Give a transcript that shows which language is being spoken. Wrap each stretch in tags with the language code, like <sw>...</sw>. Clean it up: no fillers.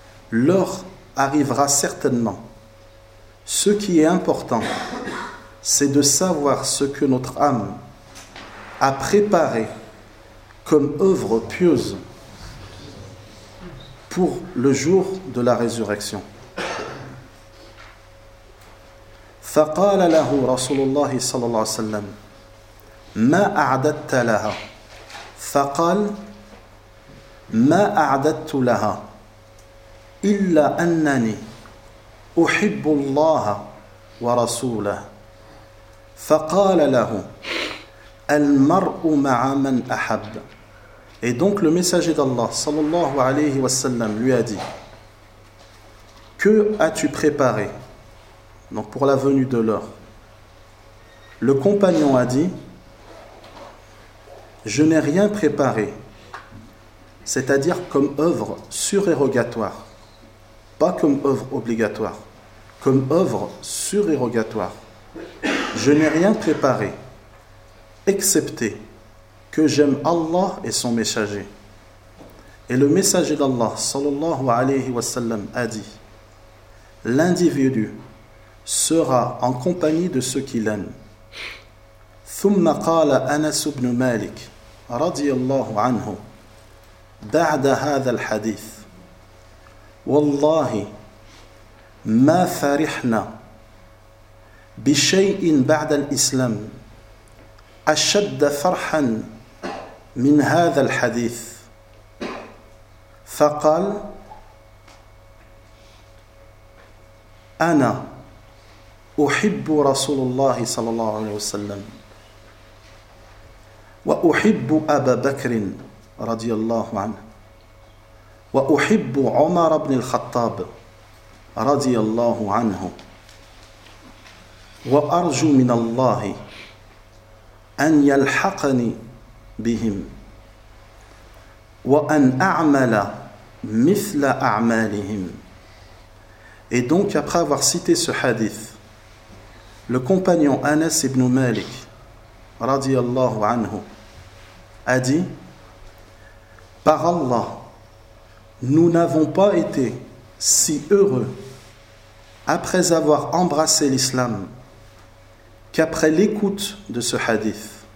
<fr>L'heure arrivera certainement. Ce qui est important, c'est de savoir ce que notre âme a préparé comme œuvre pieuse pour le jour de la résurrection.</fr> <ar>فقال له رسول الله صلى الله عليه وسلم ما أعددت لها فقال ما أعددت لها إلا أنني أحب الله ورسوله فقال له المرء مع من أحب.</ar> <fr>Et donc le messager d'Allah sallallahu alayhi wa sallam lui a dit: que as-tu préparé donc pour la venue de l'heure? Le compagnon a dit: je n'ai rien préparé, c'est-à-dire comme œuvre surérogatoire. Pas comme œuvre obligatoire, comme œuvre surérogatoire. Je n'ai rien préparé, excepté que j'aime Allah et son messager. Et le messager d'Allah, sallallahu alayhi wa sallam, a dit: l'individu sera en compagnie de ceux qu'il aime.</fr> <ar>ثم قال أنس بن مالك رضي الله عنه بعد هذا الحديث والله ما فرحنا بشيء بعد الإسلام أشد فرحا من هذا الحديث فقال أنا أحب رسول الله صلى الله عليه وسلم وأحب أبا بكر رضي الله عنه وأحب عمر بن الخطاب رضي الله عنه وأرجو من الله أن يلحقني بهم وأن أعمل مثل أعمالهم.</ar> <fr>Et donc, après avoir cité ce hadith, le compagnon Anas ibn Malik, radiallahu anhu, a dit « Par Allah, nous n'avons pas été si heureux après avoir embrassé l'islam qu'après l'écoute de ce hadith,</fr>